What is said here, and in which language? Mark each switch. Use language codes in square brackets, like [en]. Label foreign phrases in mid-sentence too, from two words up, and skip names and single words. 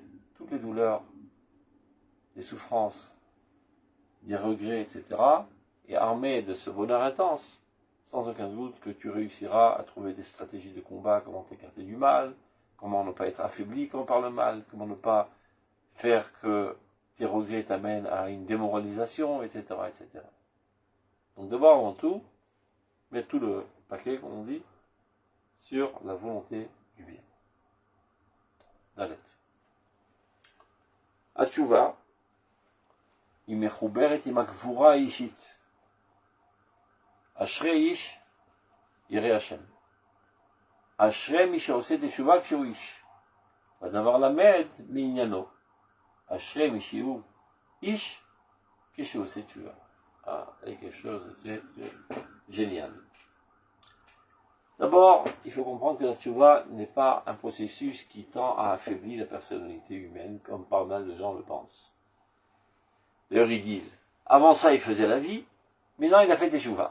[fr] toutes les douleurs, les souffrances, des regrets, etc., et armé de ce bonheur intense, sans aucun doute que tu réussiras à trouver des stratégies de combat, comment t'écarter du mal, comment ne pas être affaibli par le mal, comment ne pas faire que tes regrets t'amènent à une démoralisation, etc., etc. Donc d'abord, avant tout, mettre tout le paquet, comme on dit, sur la volonté du bien. [he] דלת. התשובה, היא מחוברת עם הגבורה האישית. אשרי איש ירא השם. אשרי מי שעושה תשובה כשהוא איש. והדבר למד מעניינו. אשרי מי שהוא איש כשהוא עושה תשובה. [fr] C'est quelque chose de très, très génial. D'abord, il faut comprendre que la tchouva n'est pas un processus qui tend à affaiblir la personnalité humaine, comme pas mal de gens le pensent. D'ailleurs, ils disent, avant ça, il faisait la vie, maintenant, il a fait tchouva.